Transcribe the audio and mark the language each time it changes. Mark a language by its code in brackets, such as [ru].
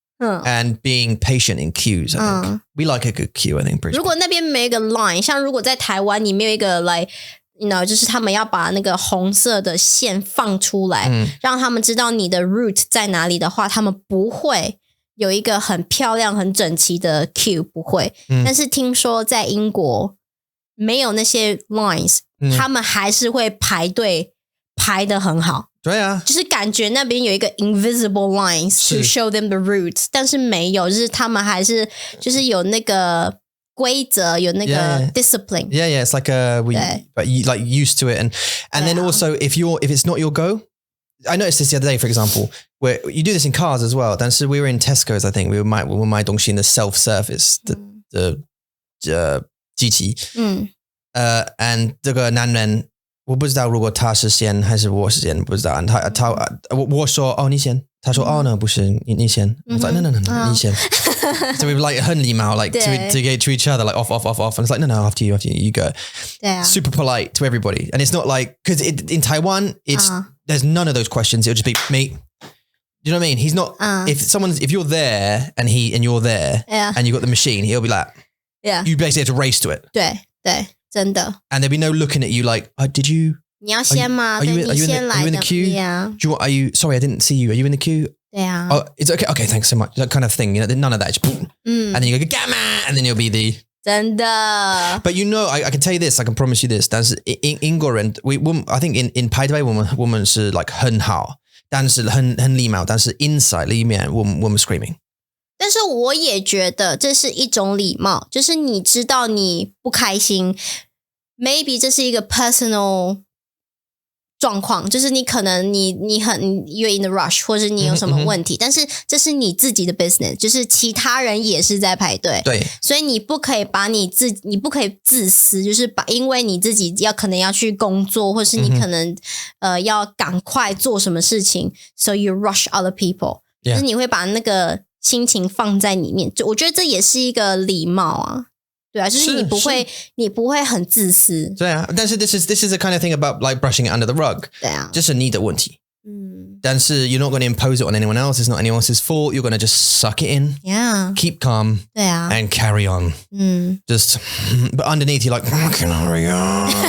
[en] And being patient in queues, I think. We like a good queue, I think. [zh] 如果那边没有一个 line， 像如果在台湾你没有一个 like就是他们要把那个红色的线放出来，让他们知道你的 route 在哪里的话，他们不会有一个很漂亮很整齐的 queue， 不会。但是听说在英国没有那些 lines，他们还是会排队排得很好。对啊，就是感觉那边有一个 [en] invisible lines to show them the routes， [zh] 但是没有，就是他们还是就是有那个规则，有那个 discipline. [en] Yeah, it's like but you like used to it, and then also if it's not your go, I noticed this the other day, for example, where you do this in cars as well. [zh] 但是 [en] we were in Tesco's, I think we were [zh] 买东西 [en] in the self-service [zh] 的机器，and 这个男人我不知道如果他是先还是我是先不知道，我说你先，他说no 不是你先，我说no你先。 [en] So we were like [zh] 很礼貌 [en] like to get to each other like off and it's like no after you go. Super polite to everybody, and it's not like because in Taiwan there's none of those questions. It'll just be me. Do you know what I mean? He's not if you're there and you're there and you got the machine, he'll be like you basically have to race to it. [zh] 对真的 [en] And there'll be no looking at you like did you [zh] 你要先吗 [en] are you in the queue? Yeah. Are you sorry I didn't see you. Are you in the queue? [zh] 对啊 [en] Oh, it's okay thanks so much. That kind of thing, you know, none of that. Just, and then you go gamma and then you'll be the [zh] 真的 [en] But you know, I can tell you this, I can promise you this. [zh] 但是英国人 [en] I think [zh] in 排队我们是 like 很好，但是很礼貌，但是 inside 里面我们 [en] screaming。 [zh] 但是我也觉得这是一种礼貌，就是你知道你不开心 maybe 这是一个 personal 状况，就是你可能你很 [en] you're in the rush [zh] 或者你有什么问题，但是这是你自己的 business， 就是其他人也是在排队，对，所以你不可以把你不可以自私，就是因为你自己可能要去工作，或是你可能要赶快做什么事情 [en] so you rush other people， [zh] 就是你会把那个心情放在里面，我觉得这也是一个礼貌啊。对啊，就是你不会很自私。对啊，但是 [en] this is the kind of thing about like brushing it under the rug。 [zh] 对啊，这是你的问题。但是 [en] you're not going to impose it on anyone else. It's not anyone else's fault. You're going to just suck it in. Yeah. Keep calm. 对啊 And carry on. Just, but underneath you're like, carry on.